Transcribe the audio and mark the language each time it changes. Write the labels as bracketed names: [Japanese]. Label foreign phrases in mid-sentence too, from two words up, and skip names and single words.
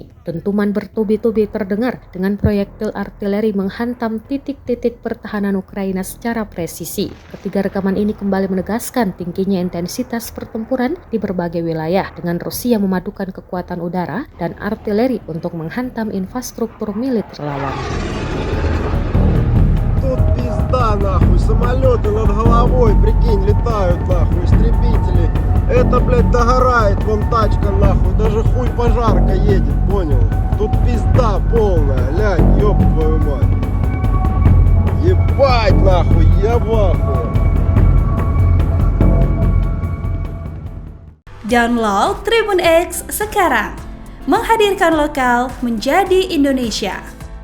[Indonesian] Dentuman bertubi-tubi terdengar dengan proyektil artileri menghantam titik-titik pertahanan Ukraina secara presisi. Ketiga rekaman ini kembali menegaskan tingginya intensitas pertempuran di berbagai wilayah dengan Rusia memadukan kekuatan udara dan artileri untuk menghantam infrastruktur militer lawan. [Russian] Тут пизда, нахуй, самолеты над головой, прикинь, летают, нахуй, истребители. Это, блядь, догорает, вон тачка, нахуй, даже хуй пожарка едет, понял? Тут пизда полная, лянь, ёб твою мать. Ебать, нахуй, я в ахуе. [Indonesian] Download Tribun X sekarang, menghadirkan lokal menjadi Indonesia.